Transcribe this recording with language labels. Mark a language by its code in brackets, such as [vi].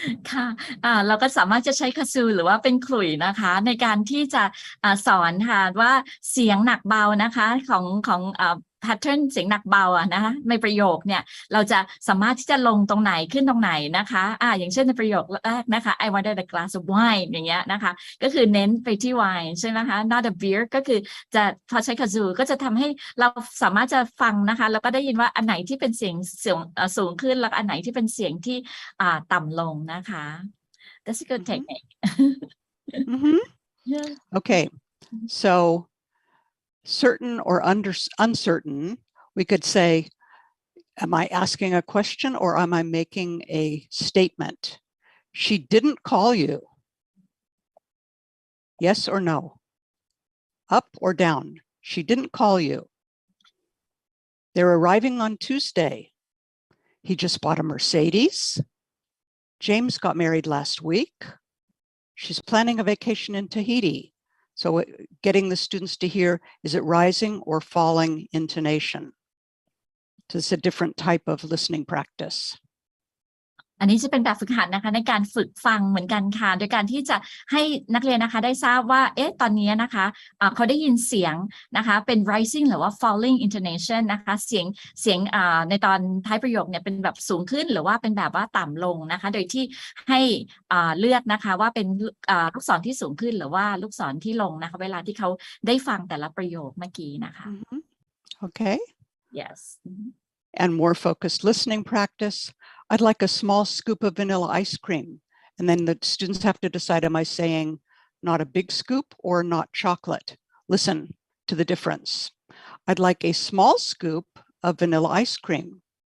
[th] ค่ะเราก็สามารถจะใช้คาซูหรือว่าเป็นขลุ่ยนะคะในการที่จะสอนค่ะว่าเสียงหนักเบานะคะของแพทเทิร์นเสียงหนักเบานะคะในประโยคเนี่ยเราจะสามารถที่จะลงตรงไหนขึ้นตรงไหนนะคะอย่างเช่นในประโยคแรกนะคะ [en] I wanted a glass of wine [th] อย่างเงี้ยนะคะก็คือเน้นไปที่ wine ใช่ไหมคะ [en] not a beer [th] ก็คือ จะพอใช้คาซูก็จะทำให้เราสามารถจะฟังนะคะแล้วก็ได้ยินว่าอันไหนที่เป็นเสียงสูงขึ้นแล้วอันไหนที่เป็นเสียงที่ต่ำลงนะคะ [en] That's a good technique. Okay, so certain or uncertain, we could say, am I asking a question or am I making a statement? She didn't call you. Yes or no? Up or down? She didn't call you. They're arriving on Tuesday. He just bought a Mercedes. James got married last week. She's planning a vacation in Tahiti. So getting the students to hear, is it rising or falling intonation? So it's a different type of listening practice. [th] อันนี้จะเป็นแบบฝึกหัดนะคะในการฝึกฟังเหมือนกันค่ะโดยการที่จะให้นักเรียนนะคะได้ทราบว่าตอนนี้นะคะเขาได้ยินเสียงนะคะเป็น rising หรือว่า falling intonation นะคะเสียงในตอนท้ายประโยคเนี่ยเป็นแบบสูงขึ้นหรือว่าเป็นแบบว่าต่ำลงนะคะโดยที่ให้เลือกนะคะว่าเป็นลูกศรที่สูงขึ้นหรือว่าลูกศรที่ลงนะคะเวลาที่เขาได้ฟังแต่ละประโยคเมื่อกี้นะคะ [en] Okay. yes And more focused listening practice. I'd like a small scoop of vanilla ice cream. And then the students have to decide, am I saying not a big scoop or not chocolate? Listen to the difference. I'd like a small scoop of vanilla ice cream.